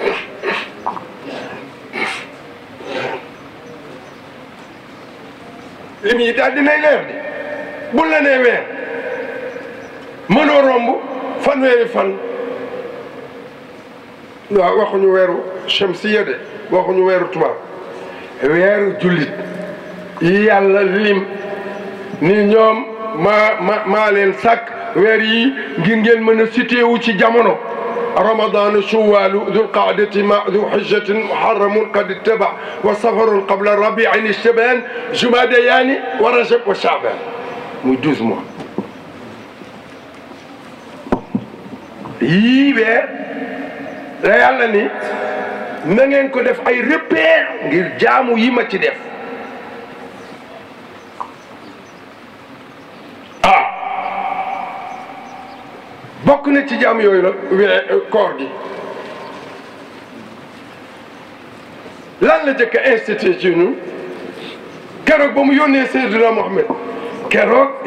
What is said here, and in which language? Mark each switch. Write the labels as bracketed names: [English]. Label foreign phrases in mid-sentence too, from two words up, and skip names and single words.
[Wolof] lim yi daal dinay leer di bu la nee weer mënoo romb fanweeri fan waaw waxuñu weeru shamsiya de waxuñu weeru tubaab weeru jullit yi yàlla lim ni ñoom maa leen sàkk weer yi ngir ngeen mën a situé ci jamono [Arabic] رمضان شوال ذو القعدة مع ذو حجة محرم قد اتبع وسفر قبل الربيع الشبان جماديان ورجب وشعبان [Wolof] muy 12 mois yii weer la yàlla ni na ngeen ko def ay repère ngir jaamu yi ma ci def bokk na ci jaam yooyu nag koor gi lan la jëkk a institué ci ñun keroog ba mu yónnee Seydina Mohamed keroog